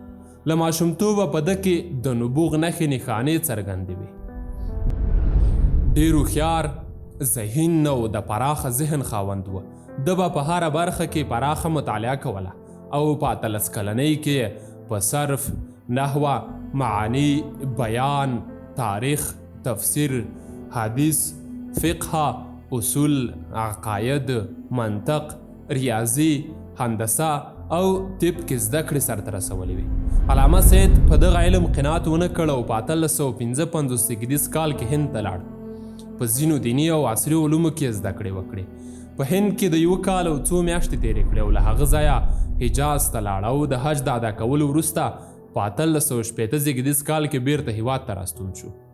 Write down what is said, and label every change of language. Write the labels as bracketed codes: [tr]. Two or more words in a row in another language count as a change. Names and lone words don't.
[ps] له ماشومتوبه په ده کې د نبوغ نښې نښانې څرګندې وې. ډېر هوښیار، ذهین او د پراخه ذهن خاوند و. ده به په هره برخه کې پراخه مطالعه کوله او په 18 کلنۍ کې په صرف، نحوه، معانی، بیان، تاریخ، تفسیر، حدیث، فقه، اصول، عقاید، منطق، ریاضي، هندسه او طب کې زده کړې سرته رسولې وې. علامه سید په دغه علم قناعت ونه کړ او په 1855 زیږدیز کال کې هند ته لاړ. په ځینو دیني او عصري علومو کې زده کړې وکړې. په هند کې د 1 کال او 2 میاشتې تېرې کړې او له هغه ځایه حجاز ته لاړ او د حج د ادا کولو وروسته په 1860 زیږدیز کال کې بیرته هیواد ته راستون شو.